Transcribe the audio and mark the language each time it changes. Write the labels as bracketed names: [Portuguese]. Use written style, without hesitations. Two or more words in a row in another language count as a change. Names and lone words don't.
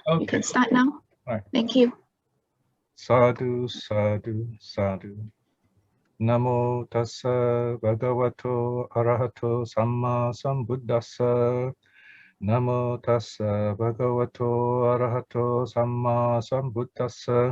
[English] Okay. You can start now. Right. Thank you. [Pali] Sadhu, sadhu, sadhu. Namo tassa bhagavato arahato samma sambuddhassa. Namo tassa bhagavato arahato samma sambuddhassa.